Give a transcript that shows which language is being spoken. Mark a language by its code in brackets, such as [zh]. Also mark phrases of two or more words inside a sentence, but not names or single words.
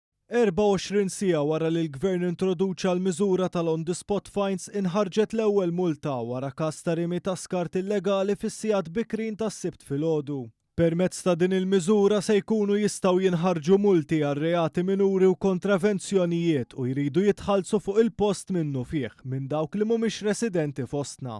[mt] 24 siegħa wara li l-Gvern introduċa l-miżura tal- [en] on-the-spot fines [mt] inħarġet l-ewwel multa wara każ ta' rimi ta' skart illegali fis-sigħat bikrin tas-Sibt filgħodu. Permezz ta' din il-miżura se jkunu jistgħu jinħarġu multi għal reati minuri u kontravenzjonijiet u jridu jitħallsu fuq il-post minnu fih minn dawk li mhumiex residenti fostna.